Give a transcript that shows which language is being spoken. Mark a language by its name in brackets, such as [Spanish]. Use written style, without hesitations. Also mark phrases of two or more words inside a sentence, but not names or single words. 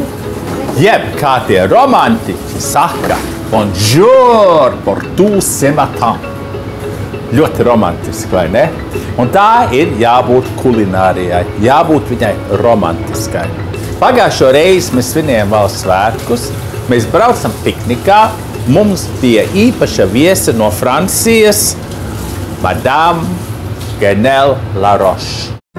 [Latvian] Jeb, kā tie romantiķi saka, [French] bonjour pour tout ce matin. [Latvian] Ļoti romantiski, vai ne? Un tā ir jābūt kulinārijai, jābūt viņai romantiskai. Pagājušo reizi mēs svinējām valsts svētkus, mēs braucam piknikā, mums bija īpaša viesa no Francijas, Madame Genelle Laroche.